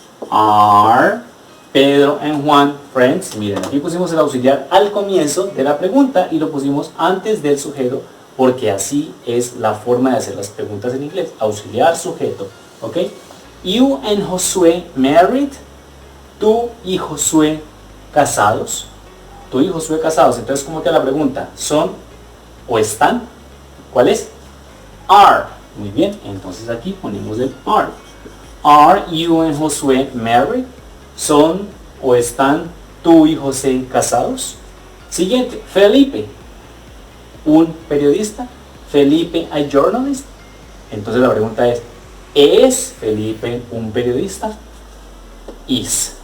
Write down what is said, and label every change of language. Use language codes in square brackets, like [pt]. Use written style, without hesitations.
[en] Are Pedro and Juan friends. [es] Miren, aquí pusimos el auxiliar al comienzo de la pregunta y lo pusimos antes del sujeto porque así es la forma de hacer las preguntas en inglés. Auxiliar, sujeto. [en] ¿Ok? You and Josué married. [es] Tú y Josué casados. Tú y Josué casados. Entonces, ¿cómo queda la pregunta? ¿Son o están? ¿Cuál es? Are. Muy bien. Entonces aquí ponemos el are. [en] Are you and Josué married? [es] ¿Son o están tú y José casados? Siguiente. Felipe. Un periodista. [en] Felipe a journalist. [es] Entonces la pregunta ¿es Felipe un periodista? Is.